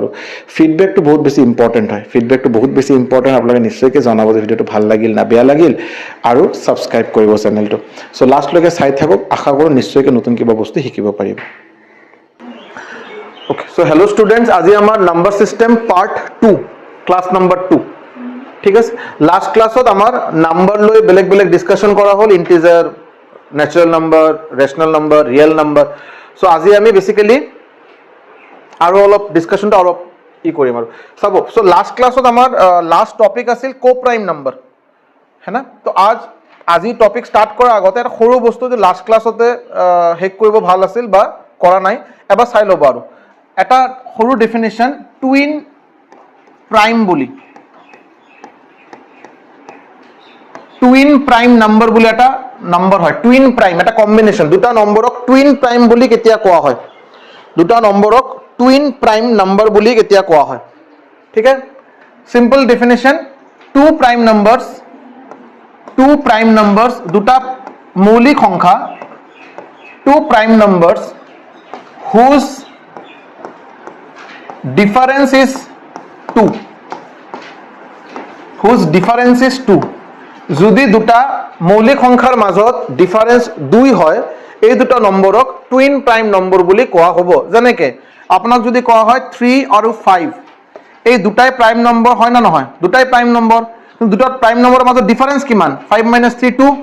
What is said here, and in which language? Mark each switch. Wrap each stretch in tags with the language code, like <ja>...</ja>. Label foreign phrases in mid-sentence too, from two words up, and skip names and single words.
<as>আৰু ফিডবেকটো বহুত বেছি ইম্পৰ্টেণ্ট হয়, ফিডবেকটো বহুত বেছি ইম্পৰ্টেণ্ট। আপোনালোকে নিশ্চয়কৈ জনাব যে ভিডিঅ'টো ভাল লাগিল না বেয়া লাগিল, আৰু ছাবস্ক্ৰাইব কৰিব চেনেলটো। সো লাষ্টলৈকে চাই থাকক, আশা কৰোঁ নিশ্চয়কৈ নতুন কিবা বস্তু শিকিব পাৰিব।</as> <en>Okay, so hello students,</en> <as>আজি আমাৰ</as> <en>number system part 2, class number 2.</en> <as>ঠিক আছে,</as> <en>last class</en> <as>আমার নাম্বার লৈ বেলেগ বেলেগ ডিসকাশন করা হল,</as> <en>integer, natural number, rational number, real number.</en> <as>সো আজি আমি বেসিক্যালি আৰু অলপ ডিসকাশনটা অলপ কৰিম আৰু চাব। সো</as> <en>last class</en> <as>আমার</as> <en>last topic</en> <as>আছিল</as> <en>co prime number,</en> <hi>है ना।</hi> <as>তো আজি</as> <en>topic start</en> <as>কৰাৰ আগতে এটা সৰু বস্তু যে</as> <en>last class</en> <as>শেষ কৰিব ভাল আছিল বা কৰা নাই, এবাৰ চাই ল'ব। আৰু এটা সৰু ডেফিনেশন,</as> <en>twin prime</en> <as>বুলি,</as> <en>twin prime number</en> <as>বুলি এটা নাম্বাৰ হয়।</as> <en>twin prime</en> <as>এটা কম্বিনেশ্যন, দুটা নম্বৰক</as> <en>twin prime</en> <as>বুলি কেতিয়া কোৱা হয়, দুটা নম্বৰক</as> <en>twin prime number</en> <as>বুলি কেতিয়া কোৱা হয়। ঠিক আছে,</as> <en>simple definition, two prime numbers,</en> <as>দুটা মৌলিক সংখ্যা,</as> <en>two prime numbers whose difference is two, whose difference is two.</en> <as>যদি দুটা মৌলিক সংখ্যাৰ মাজত ডিফাৰেন্স 2 হয়, এই দুটা নম্বৰক</as> <en>twin prime number</en> <as>বুলি কোৱা হ'ব। যেনেকৈ আপোনাক যদি কোৱা হয় 3 আৰু 5, এই দুটাই</as> <en>prime number</en> <as>হয় না নহয়, দুটাই</as> <en>prime number,</en> <as>দুটা প্ৰাইম নম্বৰৰ মাজত ডিফাৰেন্স কিমান, 5 - 3 2।</as>